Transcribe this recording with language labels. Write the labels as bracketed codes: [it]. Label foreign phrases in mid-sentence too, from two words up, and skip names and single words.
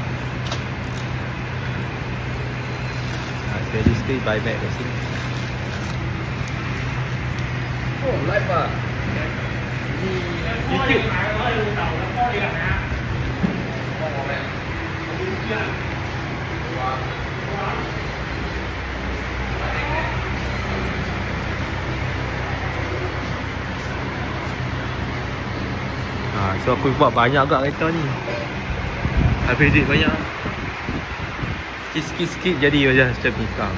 [en] Stainless steel by Mac Racing. Oh, live ah. [yue] YouTube 買攞你老豆嘅，幫你係咪啊？幫我咩？我點知啊？ [ms] So aku buat banyak agak kereta ni. Habis duit banyak. Sikit-sikit jadi macam ni sekarang.